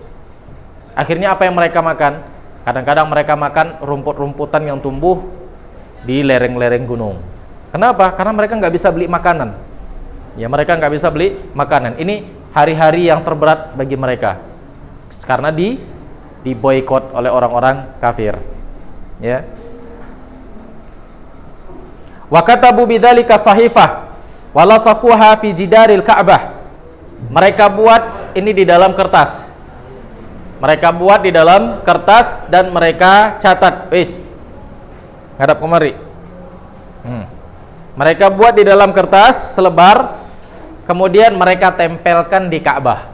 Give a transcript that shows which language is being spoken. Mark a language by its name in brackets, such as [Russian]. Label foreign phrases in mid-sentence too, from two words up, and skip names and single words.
[Indonesian] Akhirnya apa yang mereka makan? Kadang-kadang mereka makan rumput-rumputan yang tumbuh di lereng-lereng gunung. Kenapa? Karena mereka nggak bisa beli makanan. Ya, mereka nggak bisa beli makanan. Ini hari-hari yang terberat bagi mereka karena diboikot oleh orang-orang kafir. Ya. [Arabic] وكتبوا بذلك صحيفة وعلقوها في جدار الكعبة. Mereka buat ini di dalam kertas. Mereka buat di dalam kertas dan mereka catat. [Javanese] Wis. Ngadap kemari. [Indonesian] Mereka buat di dalam kertas selebar, kemudian mereka tempelkan di Ka'bah.